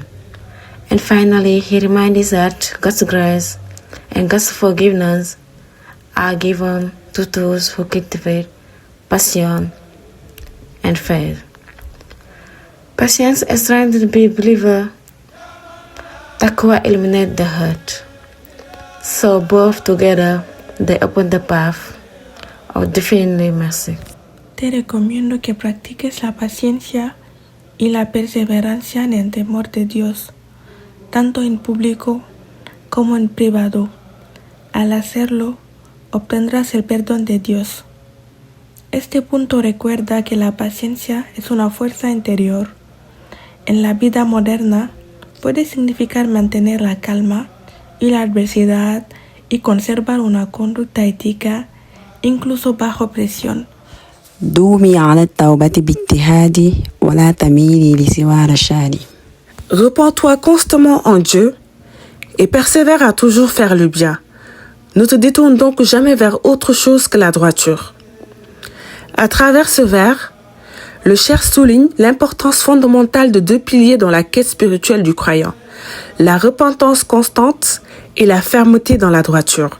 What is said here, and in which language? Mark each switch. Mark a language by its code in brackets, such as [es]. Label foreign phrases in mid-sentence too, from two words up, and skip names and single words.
[en] And finally, he reminds us that God's grace and God's forgiveness are given to those who cultivate passion and faith. Patience is trying to be a believer. Taqwa eliminates the hurt. So both together, they open the path of divine mercy. [es] Te recomiendo que practiques la paciencia y la perseverancia en el temor de Dios, tanto en público como en privado. Al hacerlo, obtendrás el perdón de Dios. Este punto recuerda que la paciencia es una fuerza interior. En la vida moderna puede significar mantener la calma y la adversidad y conservar una conducta ética incluso bajo presión. [ar] دومي على التوبة باجتهاد ولا تميلي لسوى رشاد. [fr] Repends-toi constamment en Dieu et persévère à toujours faire le bien. Ne te détourne donc jamais vers autre chose que la droiture. À travers ce vers, le Cheikh souligne l'importance fondamentale de deux piliers dans la quête spirituelle du croyant, la repentance constante et la fermeté dans la droiture.